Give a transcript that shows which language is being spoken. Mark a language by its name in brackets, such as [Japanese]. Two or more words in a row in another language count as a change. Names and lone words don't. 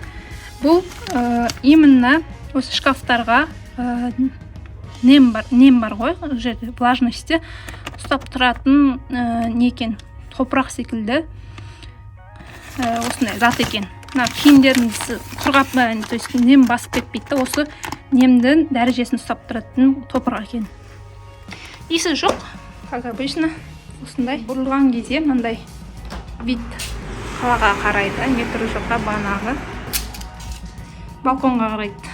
[Kazakh] Бұл именно осы шкафтарға нем бар ғой, жерде влажностьті ұстап тұратын не екен, топырақ секілді осындай зат екен. Киімдеріміз құрғап, то есть нем басып кетпейді, осы немдің дәрежесін ұстап тұратын топырақ екен. Иісі жоқ, [Russian] как обычно, [Kazakh] осындай бұрылған кезде мынандай вид қалаға қарайды, метро жаққа банағы балконға қарайды.